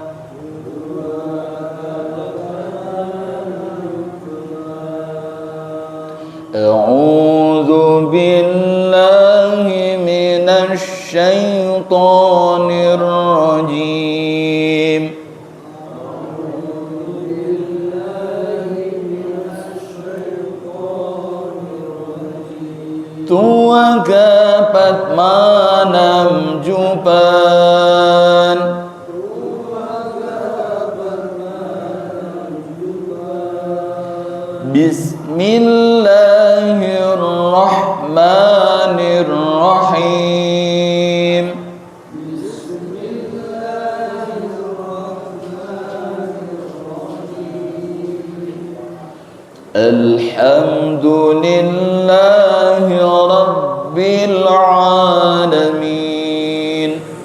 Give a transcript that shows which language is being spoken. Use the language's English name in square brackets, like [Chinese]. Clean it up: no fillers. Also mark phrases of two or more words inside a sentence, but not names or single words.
[Arabic] أعوذ بالله من الشيطان الرجيم. Tuagapat manam juban. Bismillahirrahmanirrahim. الحمد لله رب العالمين.